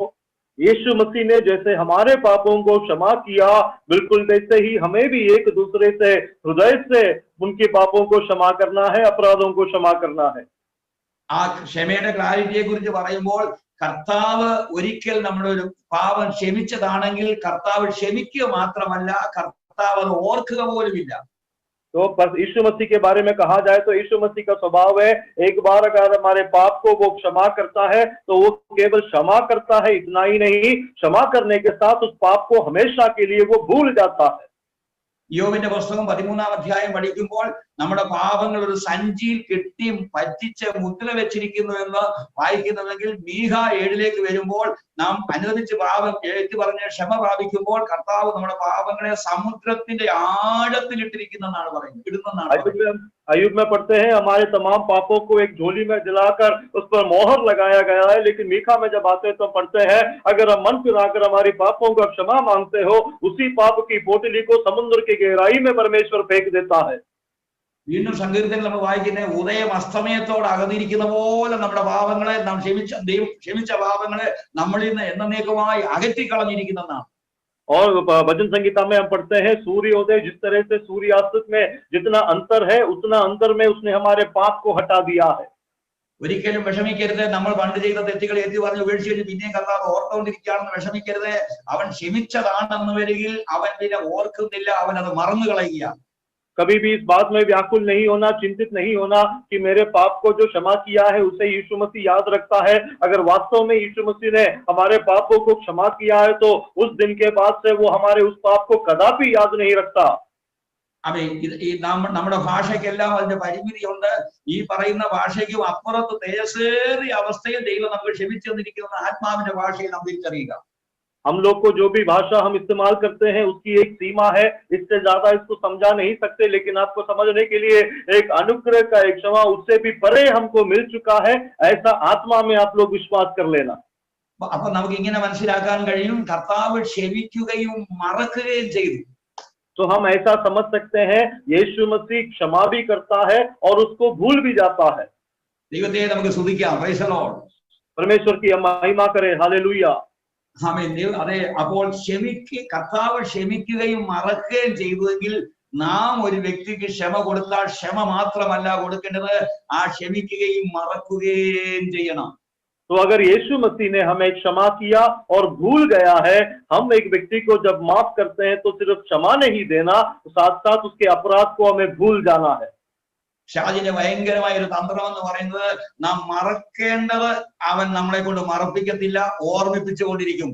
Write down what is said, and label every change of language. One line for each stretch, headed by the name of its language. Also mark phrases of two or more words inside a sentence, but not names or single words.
Hindi: यीशु मसीह ने जैसे हमारे पापों को क्षमा किया बिल्कुल वैसे ही हमें भी एक दूसरे से हृदय से उनके पापों को क्षमा करना है, अपराधों को क्षमा करना है।
Malayalam: ആ ക്ഷമയുടെ ക്ലാരിറ്റിയെ കുറിച്ച് പറയുമ്പോൾ കർത്താവ് ഒരിക്കൽ നമ്മുടെ ഒരു പാപം ക്ഷമിച്ചതാണെങ്കിൽ കർത്താവ് ക്ഷമിക്കുക മാത്രമല്ല കർത്താവ് അത് ഓർക്കുക പോലുമില്ല.
Hindi: तो बस यीशु मसीह के बारे में कहा जाए तो यीशु मसीह का स्वभाव है एक बार अगर हमारे पाप को वो क्षमा करता है तो वो केवल क्षमा करता है, इतना ही नहीं क्षमा करने के साथ उस पाप को हमेशा के लिए वो भूल जाता है।
Malayalam: യോബിന്റെ പുസ്തകം 13-ാം അധ്യായം പഠിക്കുമ്പോൾ നമ്മുടെ പാപങ്ങൾ ഒരു സഞ്ചിയിൽ കെട്ടി പറ്റിച്ച് മുദ്ര വെച്ചിരിക്കുന്നു എന്ന് വായിക്കുന്നുവെങ്കിൽ മീഖ 7 വരുമ്പോൾ നാം അനുവദിച്ച് പാപം എഴുതി പറഞ്ഞ് ക്ഷമ പ്രാപിക്കുമ്പോൾ കർത്താവ് നമ്മുടെ പാപങ്ങളെ സമുദ്രത്തിന്റെ ആഴത്തിൽ ഇട്ടിരിക്കുന്നെന്നാണ് പറയുന്നത്, ഇടുന്നെന്നാണ്.
Hindi: अयुब में पढ़ते हैं हमारे तमाम पापों को एक झोली में दिलाकर उस पर मोहर लगाया गया है, लेकिन मीखा में जब आते हैं तो पढ़ते हैं अगर हम मन फिराकर हमारी पापों का क्षमा मांगते हो उसी पाप की पोटली को समुद्र की गहराई में परमेश्वर फेंक देता है।
Malayalam: വീണ്ടും സങ്കീർത്തനത്തിൽ നമ്മൾ വായിക്കുന്നത് ഉദയം അസ്തമയത്തോട് അകന്നിരിക്കുന്ന പോലെ നമ്മുടെ പാപങ്ങളെ നാം ക്ഷമിച്ച പാപങ്ങളെ നമ്മളിൽ നിന്ന് എന്നേക്കുമായി അകറ്റിക്കളഞ്ഞിരിക്കുന്നതാണ്.
Hindi: और भजन संगीता में हम पढ़ते हैं सूर्योदय जिस तरह से सूर्यास्त में जितना अंतर है उतना अंतर में उसने हमारे पाप को हटा दिया है।
Malayalam: ഒരിക്കലും വിഷമിക്കരുത്. നമ്മൾ പണ്ട് ചെയ്ത തെറ്റുകൾ എത്തി പറഞ്ഞ് ഉപേക്ഷിച്ച് പിന്നെയും കർത്താവ് ഓർത്തുകൊണ്ടിരിക്കുകയാണെന്ന് വിഷമിക്കരുത്. അവൻ ക്ഷമിച്ചതാണെന്ന് വരികിൽ അവൻ പിന്നെ ഓർക്കുന്നില്ല, അവൻ അത് മറന്നു കളയുകയാണ്.
Hindi: कभी भी इस बात में व्याकुल नहीं होना, चिंतित नहीं होना कि मेरे पाप को जो क्षमा किया है उसे यीशु मसीह याद रखता है। अगर वास्तव में यीशु मसीह ने हमारे पापों को क्षमा किया है तो उस दिन के बाद से वो हमारे उस पाप को कदापि याद नहीं रखता।
Malayalam: അതെ, ഈ നമ്മുടെ ഭാഷയ്ക്കെല്ലാം അതിന്റെ പരിമിതിയുണ്ട്. ഈ പറയുന്ന ഭാഷയ്ക്കും അപ്പുറത്ത് തേജസ്സേറിയ അവസ്ഥയിൽ ദൈവം നമുക്ക് ക്ഷമിച്ചു തന്നിരിക്കുന്ന ആത്മാവിന്റെ ഭാഷയിൽ നാം തിരിച്ചറിയുക.
Hindi: हम लोग को जो भी भाषा हम इस्तेमाल करते हैं उसकी एक सीमा है, इससे ज्यादा इसको समझा नहीं सकते, लेकिन आपको समझने के लिए एक अनुग्रह का एक क्षमा उससे भी परे हमको मिल चुका है, ऐसा आत्मा में आप लोग विश्वास कर लेना।
Malayalam: അപ്പൊ നമുക്ക് ഇങ്ങനെ മനസ്സിലാക്കാൻ കഴിയും, കർത്താവ് ക്ഷമിക്കുകയും മറക്കുകയും ചെയ്തു.
Hindi: तो हम ऐसा समझ सकते हैं यीशु मसीह क्षमा भी करता है और उसको भूल भी जाता है।
Malayalam: ദൈവത്തെ നമുക്ക് സ്തുതിക്കാം.
English: Praise the Lord.
Hindi: परमेश्वर की हम महिमा करें, हालेलुया।
Malayalam: ആമേൻ. അതെ, അപ്പോൾ കർത്താവ് ക്ഷമിക്കുകയും മറക്കുകയും ചെയ്തുവെങ്കിൽ നാം ഒരു വ്യക്തിക്ക് ക്ഷമ കൊടുത്താൽ ക്ഷമ മാത്രമല്ല കൊടുക്കേണ്ടത്, ആ ക്ഷമിക്കുകയും മറക്കുകയും ചെയ്യണം.
Hindi: तो अगर यीशु मसीह ने हमें क्षमा किया और भूल गया है, हम एक व्यक्ति को जब माफ करते हैं तो सिर्फ क्षमा नहीं देना, साथ साथ उसके अपराध को हमें भूल जाना है।
Malayalam: ഷാജിന്റെ ഭയങ്കരമായ ഒരു തന്ത്രം എന്ന് പറയുന്നത്, നാം മറക്കേണ്ടത് അവൻ നമ്മളെ കൊണ്ട് മറപ്പിക്കത്തില്ല, ഓർമ്മിപ്പിച്ചുകൊണ്ടിരിക്കും.